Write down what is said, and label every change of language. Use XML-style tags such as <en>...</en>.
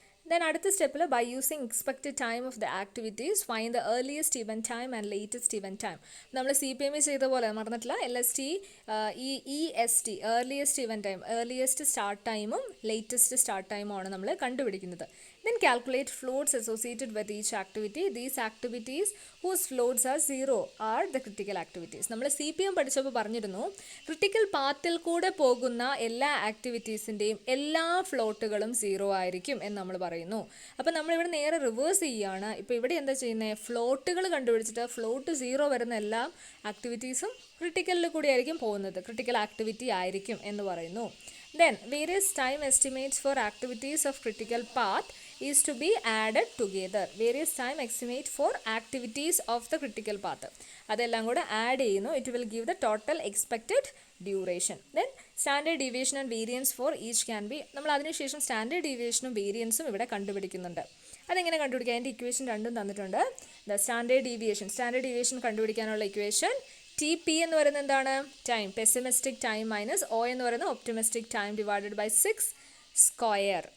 <en>then</en> <ml>അടുത്ത സ്റ്റെപ്പിൽ</ml> <en>By using expected time of the activities find the earliest event time and latest event time.</en> <ml>നമ്മൾ CPM ചെയ്ത പോലെ മറന്നിട്ടില്ല, LST, EST, earliest event time, earliest start ടൈമും latest start ടൈമുമാണ് നമ്മൾ കണ്ടുപിടിക്കുന്നത്.</ml> <en>Then calculate floats associated with each activity. These activities whose floats are 0 are the critical activities.</en> <ml>നമ്മൾ CPM പഠിച്ചപ്പോൾ പറഞ്ഞിരുന്നു, ക്രിട്ടിക്കൽ പാത്തിൽ കൂടെ പോകുന്ന എല്ലാ ആക്ടിവിറ്റീസിൻ്റെയും എല്ലാ ഫ്ലോട്ടുകളും 0 ആയിരിക്കും എന്ന് നമ്മൾ പറയുന്നു. അപ്പോൾ നമ്മളിവിടെ നേരെ റിവേഴ്സ് ചെയ്യുകയാണ്. ഇപ്പോൾ ഇവിടെ എന്താ ചെയ്യുന്നത്, ഫ്ലോട്ടുകൾ കണ്ടുപിടിച്ചിട്ട് ഫ്ലോട്ട് 0 വരുന്ന എല്ലാ ആക്ടിവിറ്റീസും ക്രിട്ടിക്കലിൽ കൂടി ആയിരിക്കും പോകുന്നത്, ക്രിട്ടിക്കൽ ആക്ടിവിറ്റി ആയിരിക്കും എന്ന് പറയുന്നു.</ml> <en>Then various time estimates for activities of critical path is to be added together. Various time estimate for activities of the critical path.</en> <ml>അതെല്ലാം കൂടെ ആഡ് ചെയ്യുന്നു.</ml> <en>It will give the total expected duration. Then standard deviation and variance for each can be.</en> <ml>നമ്മൾ അതിനുശേഷം standard ഡീവിയേഷനും വേരിയൻസും ഇവിടെ കണ്ടുപിടിക്കുന്നുണ്ട്. അതെങ്ങനെ കണ്ടുപിടിക്കുക, അതിൻ്റെ equation രണ്ടും തന്നിട്ടുണ്ട്. ദ സ്റ്റാൻഡേർഡ് ഡീവിയേഷൻ കണ്ടുപിടിക്കാനുള്ള ഇക്വേഷൻ TP എന്ന് പറയുന്നത് എന്താണ്, time, pessimistic time minus O എന്ന് പറയുന്നത് optimistic time divided by 6 square.</ml>